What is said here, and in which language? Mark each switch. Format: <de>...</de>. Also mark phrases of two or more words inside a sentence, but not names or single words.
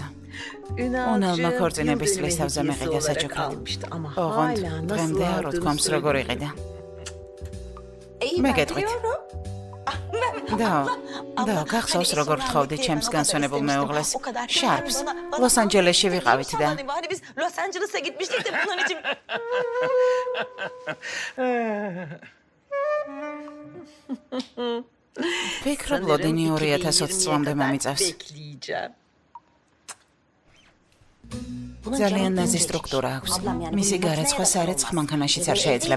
<ka>უნალმა ქორწინების წლის თავზე მეყიდა საჩუქრად. ოღონდ დღემდე არ უთქვამს როგორ იყიდა. მე გეტყვით. და გახსოვს როგორ ვთხოვდი ჩემს განსვენებულ მეუღლეს შარფს. ლოს-ანჯელესში ვიყავით და</ka> <tr>biz Los Angeles'a gitmiştik de bunun için.</tr> <ka>ვფიქრობ ლოდინი 2020 წლამდე მომიწევს. ძალიან ნაზი სტრუქტურა აქვს. მისი გარეცხვა სარეცხ მანქანაშიც არ შეიძლება.</ka>